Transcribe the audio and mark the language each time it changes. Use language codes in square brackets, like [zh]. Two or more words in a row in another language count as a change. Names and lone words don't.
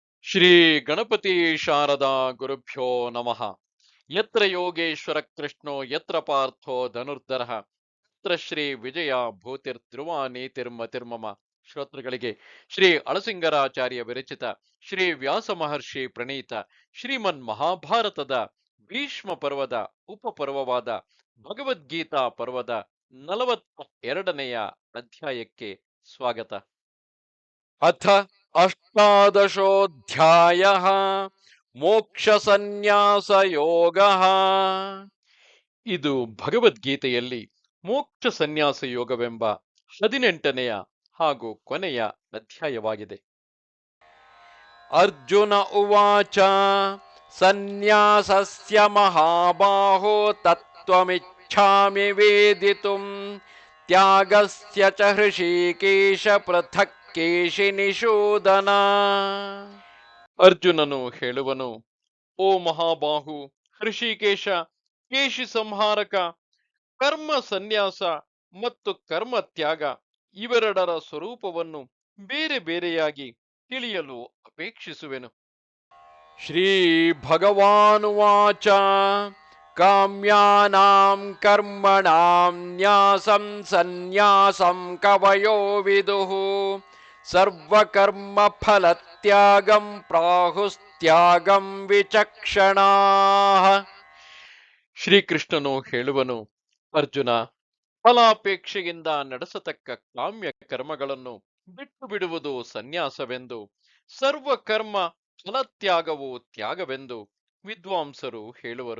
[sa] ಶ್ರೀ ಗಣಪತಿ ಶಾರದಾ ಗುರುಭ್ಯೋ ನಮಃ. ಯತ್ರ ಯೋಗೇಶ್ವರ ಕೃಷ್ಣೋ ಯತ್ರ ಪಾರ್ಥೋ ಧನುರ್ಧರಃ ಯತ್ರ ಶ್ರೀ ವಿಜಯ ಭೂತಿರ್ಧ್ರುವ ನೀತಿರ್ಮತಿರ್ಮಮ. [kn] ಶ್ರೋತೃಗಳಿಗೆ ಶ್ರೀ ಅಳಸಿಂಗರಾಚಾರ್ಯ ವಿರಚಿತ ಶ್ರೀ ವ್ಯಾಸ ಮಹರ್ಷಿ ಪ್ರಣೀತ ಶ್ರೀಮನ್ ಮಹಾಭಾರತದ ಭೀಷ್ಮ ಪರ್ವದ ಉಪಪರ್ವವಾದ ಭಗವದ್ಗೀತಾ ಪರ್ವದ 42ನೆಯ ಅಧ್ಯಾಯಕ್ಕೆ ಸ್ವಾಗತ. [sa] ಅಥ ಅಷ್ಟಾದಶೋಧ್ಯಾಯಃ ಮೋಕ್ಷ ಸನ್ಯಾಸ ಯೋಗಃ. [kn] ಇದು ಭಗವದ್ಗೀತೆಯಲ್ಲಿ ಮೋಕ್ಷ ಸನ್ಯಾಸ ಯೋಗವೆಂಬ 18ನೆಯ ಹಾಗೂ ಕೊನೆಯ ಅಧ್ಯಾಯವಾಗಿದೆ. [sa] ಅರ್ಜುನ ಉವಾಚ ಸನ್ಯಾಸಸ್ಯ ಮಹಾಬಾಹೋ ತತ್ವಮಿಚ್ಛಾಮಿ ವೇದಿತುಂ ತ್ಯಾಗಸ್ಯ ಚ ಹೃಷೀಕೇಶ ಪೃಥಕ್ ಕೇಶಿ ನಿಷೂದನ. [kn] ಅರ್ಜುನನು ಹೇಳುವನು, ಓ ಮಹಾಬಾಹು, ಹೃಷಿಕೇಶ, ಕೇಶಿ ಸಂಹಾರಕ, ಕರ್ಮ ಸನ್ಯಾಸ ಮತ್ತು ಕರ್ಮ ತ್ಯಾಗ ಇವೆರಡರ ಸ್ವರೂಪವನ್ನು ಬೇರೆ ಬೇರೆಯಾಗಿ ತಿಳಿಯಲು ಅಪೇಕ್ಷಿಸುವೆನು. [sa] ಶ್ರೀ ಭಗವಾನುವಾಚ ಕಾಮ್ಯಾನಾಂ ಕರ್ಮಣಾಂ ನ್ಯಾಸಂ ಸನ್ಯಾಸಂ ಕವಯೋ ವಿದುಃ ಸರ್ವಕರ್ಮ ಫಲತ್ಯಾಗಂ ಪ್ರಾಹುಸ್ತ್ಯಾಗಂ ವಿಚಕ್ಷಣಾಃ. [kn] ಶ್ರೀಕೃಷ್ಣನು ಹೇಳುವನು, ಅರ್ಜುನ, ಫಲಾಪೇಕ್ಷೆಯಿಂದ ನಡೆಸತಕ್ಕ ಕಾಮ್ಯ ಕರ್ಮಗಳನ್ನು ಬಿಟ್ಟು ಬಿಡುವುದು ಸನ್ಯಾಸವೆಂದು, ಸರ್ವಕರ್ಮ ಫಲತ್ಯಾಗವು ತ್ಯಾಗವೆಂದು ವಿದ್ವಾಂಸರು ಹೇಳುವರು.